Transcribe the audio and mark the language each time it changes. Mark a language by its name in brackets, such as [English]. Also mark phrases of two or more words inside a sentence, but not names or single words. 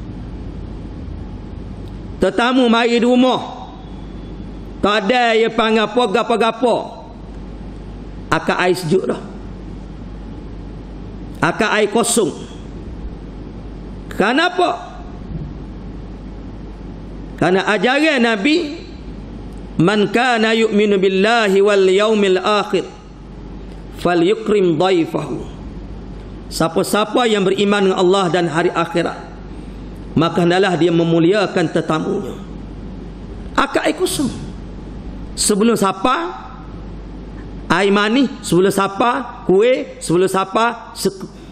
[Malay] Tetamu mari di rumah, tak ada yang panggil apa gapa-gapa, akak air sejuk dah, akak air kosong. Kenapa? [Arabic] Karena ajaran Nabi, من كان يؤمن بالله واليوم الآخر فليكرم ضيفه. [Malay] Siapa-siapa yang beriman dengan Allah dan hari akhirat, maka hendaklah dia memuliakan tetamunya. Akak air kosong. Sebelum sapa air manis, sebelum sapa kuih, sebelum sapa seku.